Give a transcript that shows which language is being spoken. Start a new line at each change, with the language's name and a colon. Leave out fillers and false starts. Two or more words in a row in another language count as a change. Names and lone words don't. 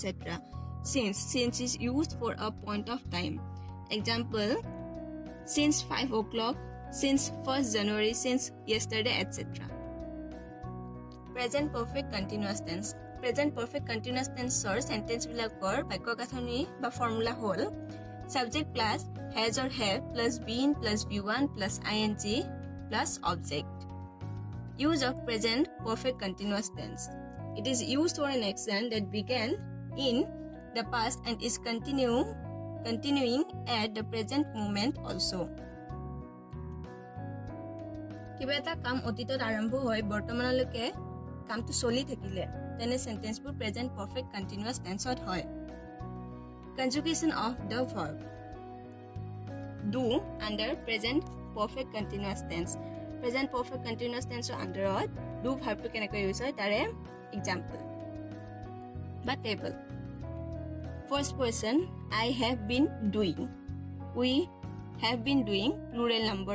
English: Since is used for a point of time. Example, since 5 o'clock, since 1st January, since yesterday, etc. Present perfect continuous tense. Present perfect continuous tense or sentence bilakor
Assamese: বাক্য গাঁথনি
English: বা formula হল subject plus has or have plus been plus v1 plus ing plus object. Use of present perfect continuous tense. It is used for an action that began in the past and is continuing at the present moment also.
Assamese: কিবা এটা কাম অতীতত আৰম্ভ হৈ বৰ্তমানলৈকে কামটো চলি থাকিলে তেনে সেন্টেন্সবোৰ
English: present perfect continuous tense
Assamese: হয়.
English: Conjugation of the verb do under present perfect continuous tense. Present perfect continuous tense under do verb to kenaka use
Assamese: হয় তাৰ
English: example ba table. First person I have been doing, we have been doing, plural number.